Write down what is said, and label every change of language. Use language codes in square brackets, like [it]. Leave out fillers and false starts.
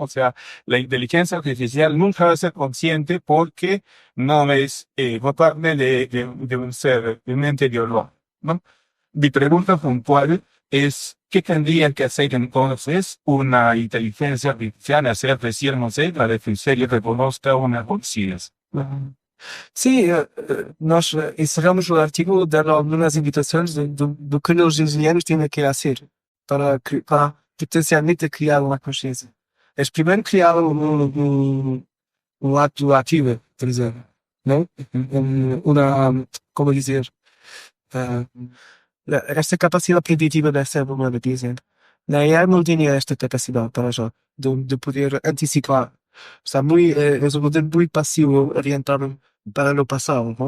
[es] O sea, la inteligencia artificial nunca va a ser consciente porque no es no parte de un ser, de un ente biológico, ¿no? Mi pregunta puntual es, ¿qué tendría que hacer entonces una inteligencia artificial, hacer decir, no sé, para que el serio reconozca una conciencia? [pt] Sí, nós encerramos o artigo dando algumas indicações do que os engenheiros têm que fazer para potencialmente criar uma consciência. Eles primeiro criar um ato ativo, por exemplo, não? Como dizer, esta capacidade preditiva da ser humana, por exemplo. Na AI não tinha esta capacidade para já, de poder antecipar. [es] Está es un modelo muy pasivo orientado para lo pasado, ¿no?